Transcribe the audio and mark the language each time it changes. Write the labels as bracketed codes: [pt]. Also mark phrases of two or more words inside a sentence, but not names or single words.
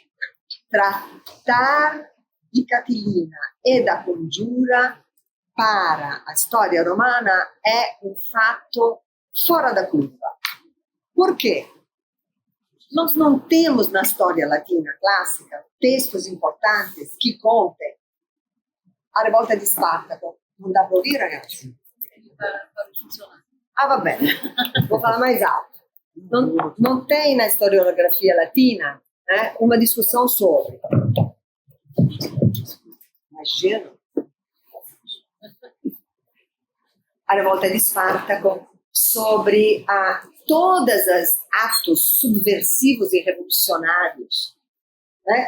[pt] Tratar de Catilina e da congiura para a história romana é um fato fora da curva. Por quê? Nós não temos na história latina clássica textos importantes que contem a revolta de Spartaco. Não dá para ouvir, ragazzi? [it] Ah, va bene. [pt] Vou falar mais alto. Não tem na historiografia latina, né, uma discussão sobre. Imagina. A revolta de Spartaco, sobre todos os atos subversivos e revolucionários, né?